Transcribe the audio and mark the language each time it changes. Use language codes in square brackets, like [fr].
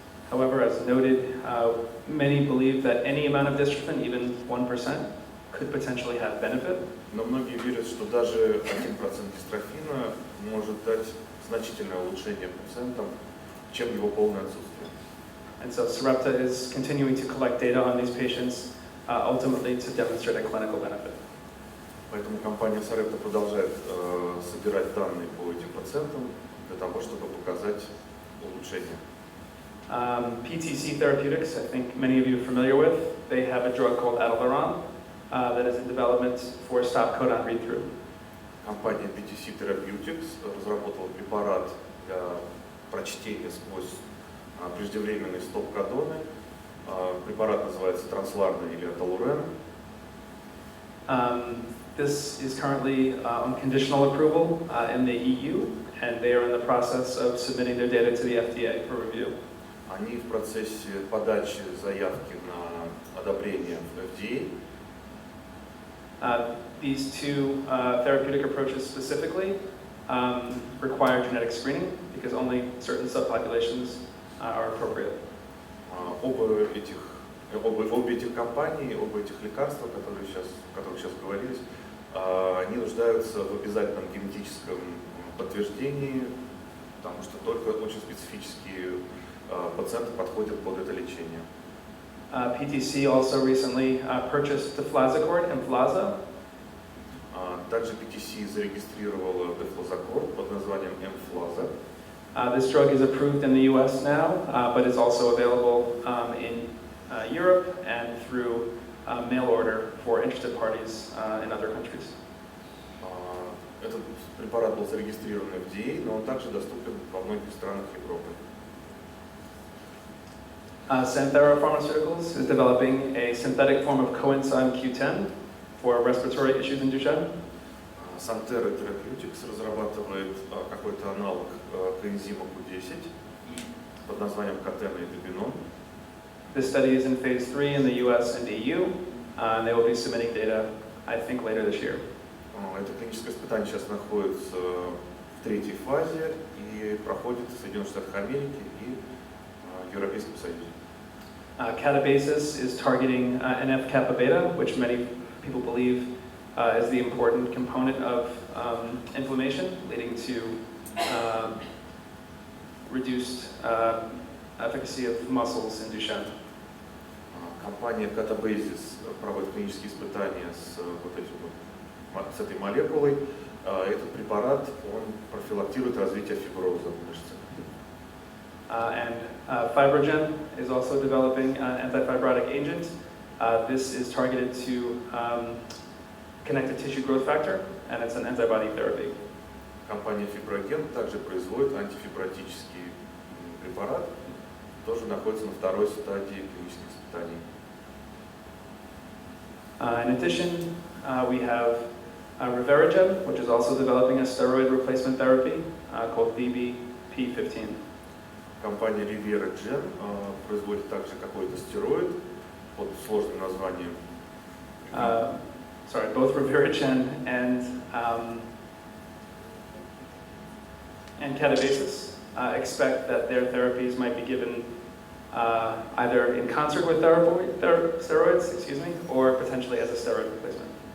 [en] However, as noted, many believe that any amount of dystrophin, even 1%, could potentially have benefit. [ru] Но многие верят, что даже 1% дистрофина может дать значительное улучшение пациентам, чем его полное отсутствие. [en] And so Sarepta is continuing to collect data on these patients, ultimately to demonstrate a clinical benefit. [ru] Поэтому компания Sarepta продолжает собирать данные по этим пациентам для того, чтобы показать улучшение. [en] PTC Therapeutics, I think many of you are familiar with, they have a drug called Adeleron that is in development for stop codon read-through. [ru] Компания PTC Therapeutics разработала препарат для прочтения сквозь преждевременные стоп-кодоны. Препарат называется трансларный или аталурен. [en] This is currently on conditional approval in the EU, and they are in the process of submitting their data to the FDA for review. [ru] Они в процессе подачи заявки на одобрение в FDA. [en] These two therapeutic approaches specifically require genetic screening because only certain subpopulations are appropriate. [ru] Обе этих компаний, оба этих лекарства, о которых сейчас говорились, они нуждаются в обязательном генетическом подтверждении, потому что только очень специфические пациенты подходят под это лечение. [en] PTC also recently purchased deflazacort and Emflaza. [ru] Также PTC зарегистрировала дефлазакорт под названием Emflaza. [en] This drug is approved in the US now, but is also available in Europe and through mail order for interested parties in other countries. [ru] Этот препарат был зарегистрирован в FDA, но он также доступен во многих странах Европы. [en] Santhera Pharmaceuticals is developing a synthetic form of coenzyme Q10 for respiratory issues in Duchenne. [ru] Santhera Therapeutics разрабатывает какой-то аналог коэнзима Q10 под названием Catena и Debinon. [en] This study is in phase 3 in the US and EU, and they will be submitting data, I think, later this year. [ru] Это клиническое испытание сейчас находится в третьей фазе и проходит в Соединенных Штатах Америки и Европейском Союзе. [en] Catabasis is targeting NF-kappa beta, which many people believe is the important component of inflammation, leading to reduced efficacy of muscles in Duchenne. [ru] Компания Catabasis проводит клинические испытания с с этой молекулой. Этот препарат, он профилактирует развитие фиброза в мышцах. [en] And Fibrogen is also developing an antifibrotic agent. This is targeted to connective tissue growth factor, and it's an antibody therapy. [ru] Компания Fibrogen также производит антифибротический препарат, тоже находится на второй стадии клинических испытаний. [en] In addition, we have Reverigen, which is also developing a steroid replacement therapy called VBP15. [ru] Компания Reverigen производит также какой-то стероид под сложным названием. [en] Both Reverigen and Catabasis expect that their therapies might be given either in concert with steroids, or potentially as a steroid replacement.